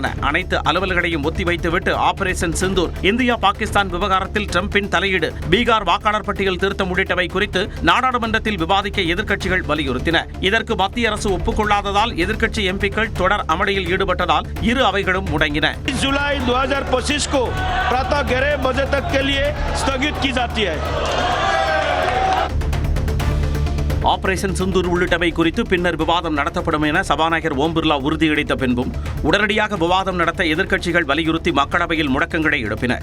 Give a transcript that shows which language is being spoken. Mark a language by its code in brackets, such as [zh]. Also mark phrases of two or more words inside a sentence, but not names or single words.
[ta] அனைத்து அலுவல்களையும் ஒத்திவைத்துவிட்டு ஆபரேஷன் சிந்தூர், இந்தியா பாகிஸ்தான் விவகாரத்தில் டிரம்பின் தலையீடு, பீகார் வாக்காளர் பட்டியல் திருத்தம் உள்ளிட்டவை குறித்து நாடாளுமன்றத்தில் விவாதிக்க எதிர்க்கட்சிகள் வலியுறுத்தின. இதற்கு மத்திய அரசு ஒப்புக்கொள்ளாததால் எதிர்க்கட்சி எம்பிக்கள் தொடர் அமளியில் ஈடுபட்டதால் இரு அவைகளும் முடங்கின. [hi] जुलाई 2025 को प्रातः 11 बजे तक के लिए स्थगित की जाती है. [ta] ஆபரேஷன் சிந்தூர் உள்ளிட்டவை குறித்து பின்னர் விவாதம் நடத்தப்படும் என சபாநாயகர் ஓம் பிர்லா உறுதியளித்த பின்பும் உடனடியாக விவாதம் நடத்த எதிர்க்கட்சிகள் வலியுறுத்தி மக்களவையில் முழக்கங்களை எழுப்பினர்.